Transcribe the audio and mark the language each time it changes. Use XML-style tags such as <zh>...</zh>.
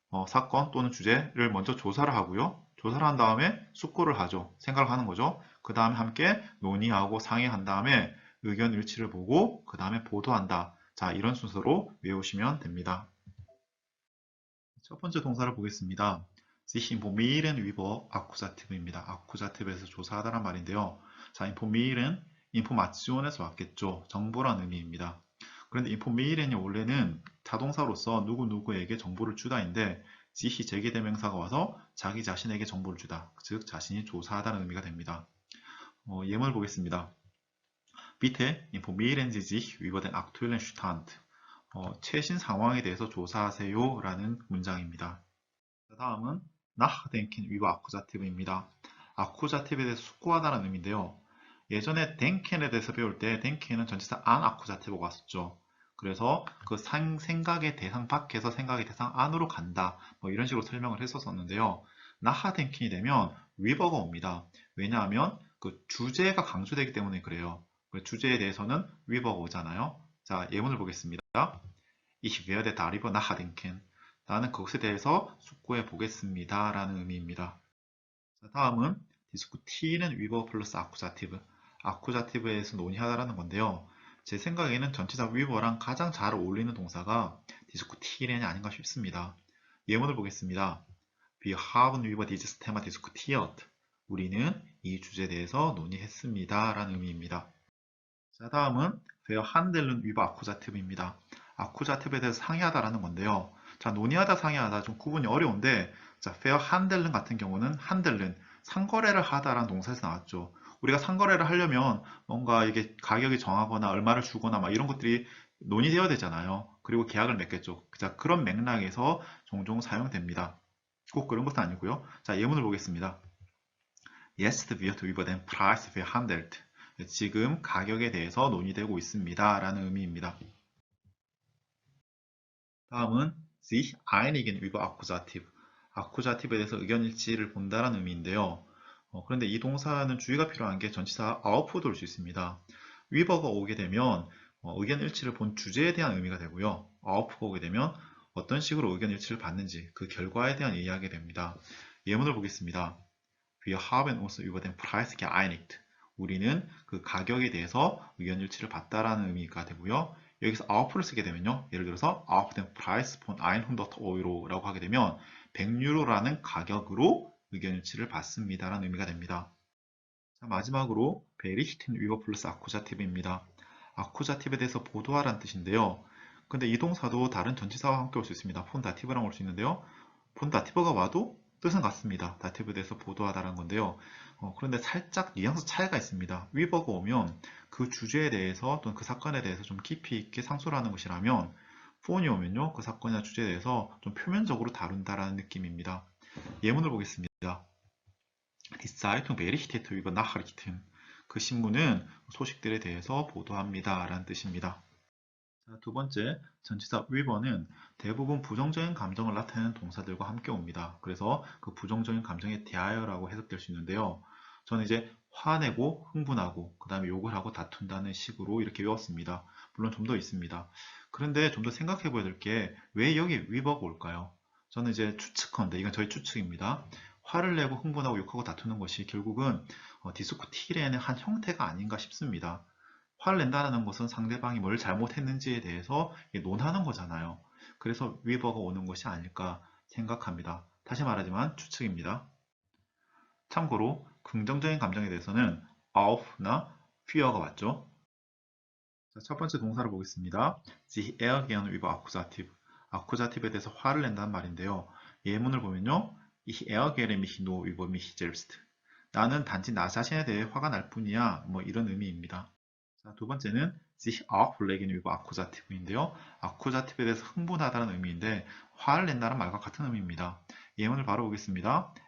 <ko>사건 또는 주제를 먼저 조사를 하고요. 조사를 한 다음에 숙고를 하죠. 생각을 하는 거죠. 그 다음에 함께 논의하고 상의한 다음에 의견 일치를 보고 그 다음에 보도한다. 자, 이런 순서로 외우시면 됩니다. 첫 번째 동사를 보겠습니다.</ko> <de>sich informieren über Akkuzative입니다.</de> <ko>Akkuzative에서 조사하다란 말인데요. 자, informieren, information에서 왔겠죠. 정보란 의미입니다. 그런데 informieren이 원래는 자동사로서 누구누구에게 정보를 주다인데 sich이 제기대명사가 와서 자기 자신에게 정보를 주다. 즉 자신이 조사하다는 의미가 됩니다. 예문을 보겠습니다.</ko> <de>Bitte informieren Sie sich über den aktuellen Stand.</de> <ko>최신 상황에 대해서 조사하세요 라는 문장입니다. 다음은</ko> <de>nachdenken über Akkusativ입니다.</de> <ko>아쿠자티브에 대해서 숙고하다는 의미인데요. 예전에 denken에 대해서 배울 때 denken은 전치사 an 아쿠자티브가 왔었죠. 그래서 그 생각의 대상 밖에서 생각의 대상 안으로 간다. 뭐 이런 식으로 설명을 했었었는데요. nachdenken이 되면 위버가 옵니다. 왜냐하면 그 주제가 강조되기 때문에 그래요. 주제에 대해서는 위버가 오잖아요. 자, 예문을 보겠습니다.</ko> <de>Ich werde darüber nachdenken.</de> <ko>나는 그것에 대해서 숙고해 보겠습니다. 라는 의미입니다. 자, 다음은 디스쿠티는 위버 플러스 아쿠자티브. 아쿠자티브에서 논의하다라는 건데요. 제 생각에는 전치사 위버랑 가장 잘 어울리는 동사가 디스쿠티렌이 아닌가 싶습니다. 예문을 보겠습니다.</ko> <de>Wir haben über dieses Thema diskutiert.</de> <ko>우리는 이 주제에 대해서 논의했습니다. 라는 의미입니다. 자, 다음은</ko> <de>wir handeln über</de> <ko>아쿠자티브입니다. 아쿠자티브에 대해서 상의하다라는 건데요. 자, 논의하다, 상의하다 좀 구분이 어려운데, 자, fair handeln 같은 경우는 handeln, 상거래를 하다라는 동사에서 나왔죠. 우리가 상거래를 하려면 뭔가 이게 가격이 정하거나 얼마를 주거나 막 이런 것들이 논의되어야 되잖아요. 그리고 계약을 맺겠죠. 자, 그런 맥락에서 종종 사용됩니다. 꼭 그런 것은 아니고요. 자, 예문을 보겠습니다.</ko> <de>Jetzt wird über den Preis verhandelt.</de> <ko>지금 가격에 대해서 논의되고 있습니다. 라는 의미입니다. 다음은</ko> <de>sich einigen über Akkusativ.</de> <ko>아쿠자티브에 대해서 의견 일치를 본다라는 의미인데요. 그런데 이 동사는 주의가 필요한 게 전치사 아웃풋도 올 수 있습니다. 위버가 오게 되면 의견 일치를 본 주제에 대한 의미가 되고요. 아웃풋가 오게 되면 어떤 식으로 의견 일치를 받는지 그 결과에 대한 이야기가 됩니다. 예문을 보겠습니다.</ko> <de>Wir haben uns über den Preis geeinigt.</de> <ko>우리는 그 가격에 대해서 의견 일치를 봤다라는 의미가 되고요. 여기서 output를 쓰게 되면요. 예를 들어서</ko> <de>auf den Preis von 100 Euro</de> <ko>라고 하게 되면 100유로라는 가격으로 의견 일치를 받습니다라는 의미가 됩니다. 자, 마지막으로</ko> <de>berichten über</de> <ko>플러스 아쿠자티브입니다. 아쿠자티브에 대해서 보도하라는 뜻인데요. 근데 이 동사도 다른 전치사와 함께 올 수 있습니다. 폰 다티브랑 올 수 있는데요. 폰 다티브가 와도 뜻은 같습니다. 다티브에 대해서 보도하다라는 건데요. 그런데 살짝 뉘앙스 차이가 있습니다. 위버가 오면 그 주제에 대해서 또는 그 사건에 대해서 좀 깊이 있게 상소를 하는 것이라면 폰이 오면요. 그 사건이나 주제에 대해서 좀 표면적으로 다룬다라는 느낌입니다. 예문을 보겠습니다.</ko> <de>Die Zeitung berichtet über Nachrichten.</de> <ko>그 신문은 소식들에 대해서 보도합니다. 라는 뜻입니다. 자, 두 번째, 전치사 위버는 대부분 부정적인 감정을 나타내는 동사들과 함께 옵니다. 그래서 그 부정적인 감정에 대하여라고 해석될 수 있는데요. 저는 이제 화내고 흥분하고 그 다음에 욕을 하고 다툰다는 식으로 이렇게 외웠습니다. 물론 좀 더 있습니다. 그런데 좀 더 생각해 봐야 될 게 왜 여기 위버가 올까요? 저는 이제 추측컨대, 이건 저의 추측입니다. 화를 내고 흥분하고 욕하고 다투는 것이 결국은 디스쿠티렌의 한 형태가 아닌가 싶습니다. 화를 낸다는 것은 상대방이 뭘 잘못했는지에 대해서 논하는 거잖아요. 그래서 위버가 오는 것이 아닐까 생각합니다. 다시 말하지만 추측입니다. 참고로 긍정적인 감정에 대해서는 auf나 fear가 맞죠? 자, 첫 번째 동사를 보겠습니다.</ko> <de>sich ärgern über Akkusativ.</de> <ko>아쿠자티브에 대해서 화를 낸다는 말인데요. 예문을 보면요.</ko> <de>Ich ärgere mich nur über mich selbst.</de> <ko>나는 단지 나 자신에 대해 화가 날 뿐이야. 뭐 이런 의미입니다. 자, 두 번째는</ko> <de>sich aufregen über Akkusativ인데요.</de> <ko>아쿠자티브에 대해서 흥분하다는 의미인데 화를 낸다는 말과 같은 의미입니다. 예문을 바로 보겠습니다.</ko>